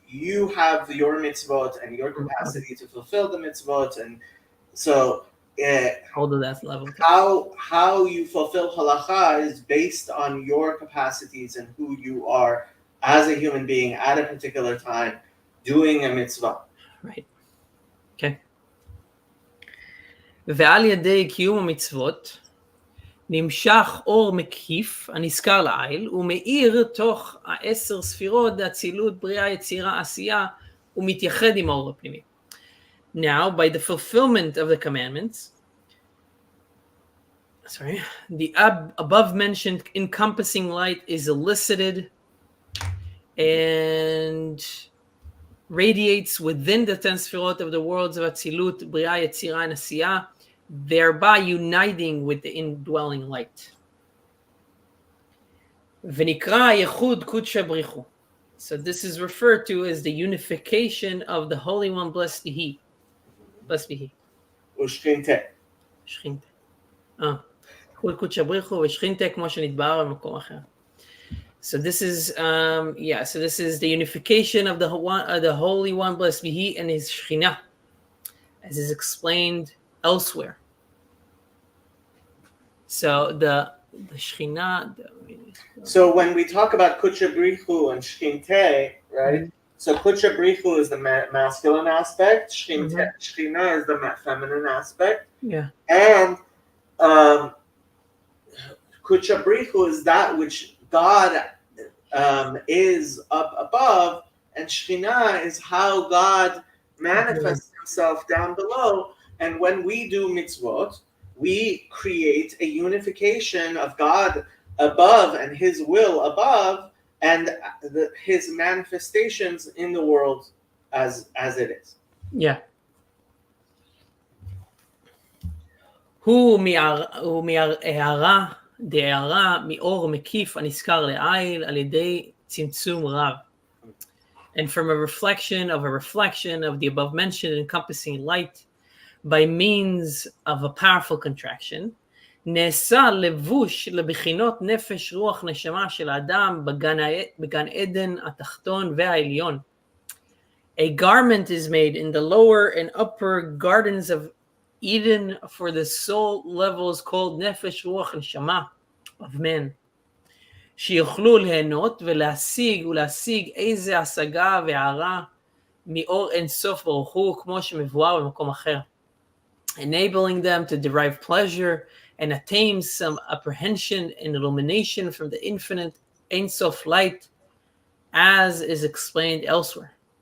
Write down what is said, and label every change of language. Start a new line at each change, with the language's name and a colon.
English: you have your mitzvot and your capacity to fulfill the mitzvot, and so Hold to that level. how you fulfill halacha is based on your capacities and who you are as a human being at a particular time doing a mitzvah. Right. Okay.
Hebrew: ועל ידי קיום המצוות נמשך אור מקיף הנזכר לעיל ומאיר תוך 10 ספירות דאצילות בריאה יצירה עשייה ומתייחד עם האור הפנימי.
English: Now, by the fulfillment of the commandments, the above mentioned encompassing light is elicited and radiates within the 10 sefirot of the worlds of Atzilut, Bria, Yetzirah, and Asiyah, thereby uniting with the indwelling light.
Hebrew: V'nikra Yechud Kudsha Brichu.
English: So this is referred to as the unification of the Holy One, blessed be He. Blessed be He.
Hebrew: ושכינתה. שכינתה. Yechud Kudsha Brichu ושכינתה כמו שנתבהר במקום אחר.
English: So this is, so this is the unification of the Holy One, blessed be He, and His Shekhinah, as is explained elsewhere. So the Shekhinah. So when we talk about Kudsha Brichu and Shechinte, right? Mm-hmm. So Kudsha Brichu is the masculine aspect. Shekhinah is the feminine aspect. Yeah. And Kudsha Brichu is that which God is up above, and Shekhinah is how God manifests Himself down below. And when we do mitzvot, we create a unification of God above and His will above, and His manifestations in the world as it is. Yeah.
Hebrew: הוא מהערה דהערה מאור מקיף הנזכר לעיל על ידי צמצום רב.
English: And from a reflection of the above mentioned encompassing light by means of a powerful contraction,
Hebrew: נעשה לבוש לבחינות נפש רוח נשמה של האדם בגן עדן התחתון והעליון.
English: A garment is made in the lower and upper gardens of Eden for the soul levels called nefesh ruach neshama of men.
Hebrew: שיוכלו ליהנות ולהשיג איזה השגה והערה מאור אינסוף ברוך הוא כמו שמבואר במקום אחר.
English: Enabling them to derive pleasure and attain some apprehension and illumination from the infinite Ein Sof light, as is explained elsewhere.